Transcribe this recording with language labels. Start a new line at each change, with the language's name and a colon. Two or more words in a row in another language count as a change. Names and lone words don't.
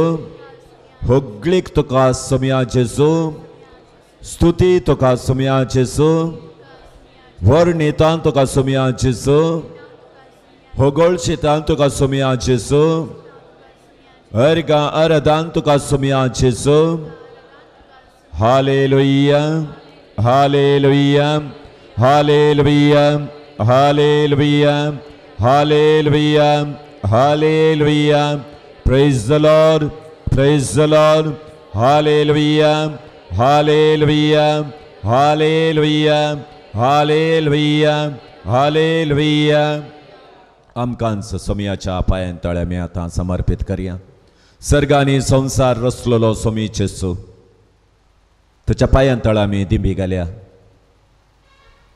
Konkani: Hoglik tuka sumia Jesu. Stuti tuka sumia Jesu. Varnitan tuka sumia Jesu. Hogol shitan tuka sumia Jesu. Erga aradan tuka sumia Jesu.
English: Hallelujah. Hallelujah. Hallelujah. Hallelujah. Hallelujah. Hallelujah. Praise the Lord. Praise the Lord. Hallelujah. Hallelujah. Hallelujah. Hallelujah. Hallelujah.
Konkani: आमकांच सोमियाच्या पांयां आमी आतां समर्पित करया. सर्गांनी संवसार रचलेलो सोमी जेसू तुज्या पांयां तळ आमी दिंबी घाल्या.